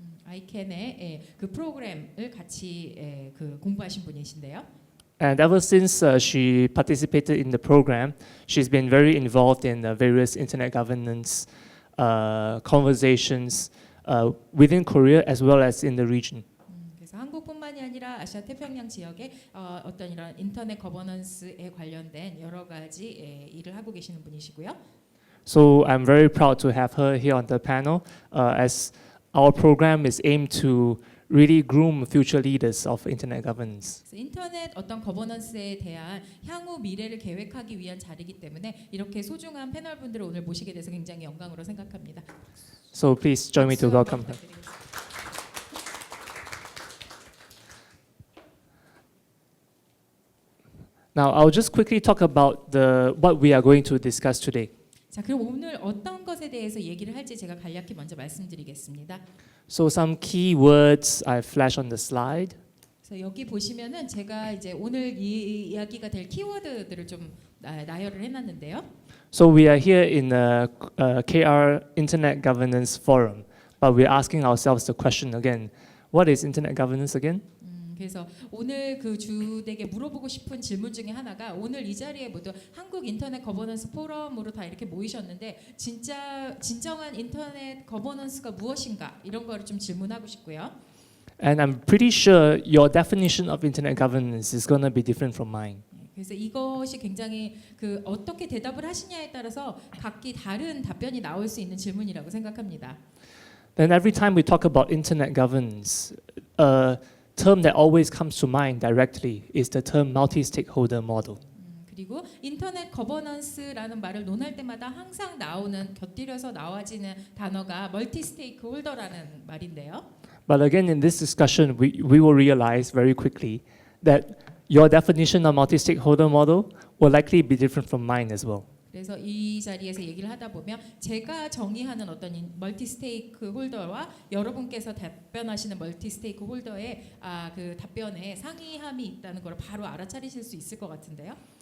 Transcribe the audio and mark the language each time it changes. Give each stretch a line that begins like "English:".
Korean: ICANN의 그 프로그램을 같이 그 공부하신 분이신데요.
English: And ever since she participated in the program, she's been very involved in various internet governance conversations within Korea as well as in the region.
Korean: 그래서 한국뿐만이 아니라 아시아 태평양 지역의 어떤 이런 인터넷 거버넌스에 관련된 여러 가지 일을 하고 계시는 분이시고요.
English: So I'm very proud to have her here on the panel as our program is aimed to really groom future leaders of internet governance.
Korean: 인터넷 어떤 거버넌스에 대한 향후 미래를 계획하기 위한 자리이기 때문에 이렇게 소중한 패널 분들을 오늘 모시게 돼서 굉장히 영광으로 생각합니다.
English: So please join me to welcome her. Now I'll just quickly talk about what we are going to discuss today.
Korean: 자, 그럼 오늘 어떤 것에 대해서 얘기를 할지 제가 간략히 먼저 말씀드리겠습니다.
English: So some key words I flash on the slide.
Korean: 그래서 여기 보시면은 제가 이제 오늘 이 이야기가 될 키워드들을 좀 나열을 해놨는데요.
English: So we are here in the KR Internet Governance Forum, but we're asking ourselves the question again: what is internet governance again?
Korean: 그래서 오늘 그 주에게 물어보고 싶은 질문 중에 하나가 오늘 이 자리에 모두 한국 인터넷 거버넌스 포럼으로 다 이렇게 모이셨는데 진정한 인터넷 거버넌스가 무엇인가 이런 거를 좀 질문하고 싶고요.
English: And I'm pretty sure your definition of internet governance is going to be different from mine.
Korean: 그래서 이것이 굉장히 그 어떻게 대답을 하시냐에 따라서 각기 다른 답변이 나올 수 있는 질문이라고 생각합니다.
English: Then every time we talk about internet governance, a term that always comes to mind directly is the term multi-stakeholder model.
Korean: 그리고 인터넷 거버넌스라는 말을 논할 때마다 항상 나오는 곁들여서 나와지는 단어가 멀티 스테이크 홀더라는 말인데요.
English: But again, in this discussion, we will realize very quickly that your definition of multi-stakeholder model will likely be different from mine as well.
Korean: 그래서 이 자리에서 얘기를 하다 보면 제가 정의하는 어떤 멀티 스테이크 홀더와 여러분께서 답변하시는 멀티 스테이크 홀더의 그 답변에 상이함이 있다는 걸 바로 알아차리실 수 있을 것 같은데요.